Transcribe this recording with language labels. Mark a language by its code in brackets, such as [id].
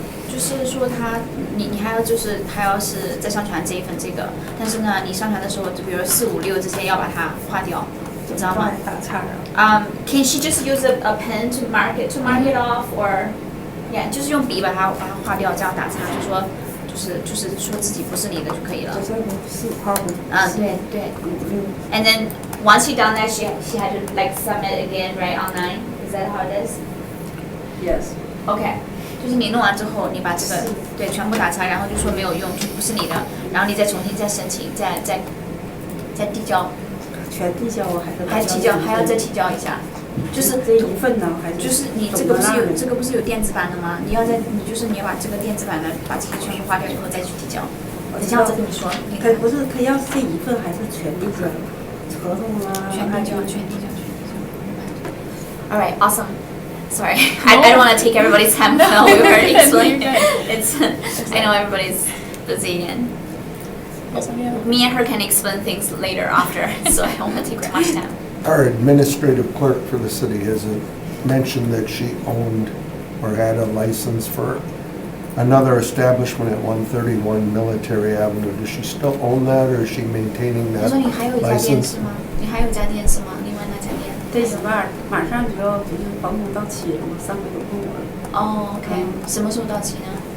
[zh] 就是说你还要就是还要是再上传这一份这个，但是呢，你上传的时候，就比如4、5、6这些要把它划掉，你知道吗？打岔啊。 [en] Can she just use a pen to mark it off or yeah [zh] 就是用笔把它划掉，这样打叉，就是说自己不是你的就可以了。这个4号的。对。 [en] And then once she done that, she had to like submit again right online. Is that how it is? Yes. Okay. [zh] 就是你弄完之后，你把这个对全部打叉，然后就说没有用，就不是你的，然后你再重新再申请，再递交，全递交我还是还提交，还要再提交一下，就是这一份呢，还是就是你这个不是有电子版的吗？你要把这个电子版的把这些全部划掉以后再去提交。等一下我再跟你说，你看不是可以要是这一份还是全递交？合同啊，全递交。 [en] All right, awesome. Sorry, I don't want to take everybody's time now. We already explained. It's I know everybody's busy and me and her can explain things later after, so I don't want to take too much time. Our administrative clerk for the city has mentioned that she owned or had a license for another establishment at 131 Military Avenue. Does she still own that, or is she maintaining [zh] 他 [en] that [zh] 说你还有一家店 [en] license? [zh] 是吗？你还有一家店是吗？另外那家店？这什么马上就要房东到期了嘛，3个多月了。哦，OK，什么时候到期呢？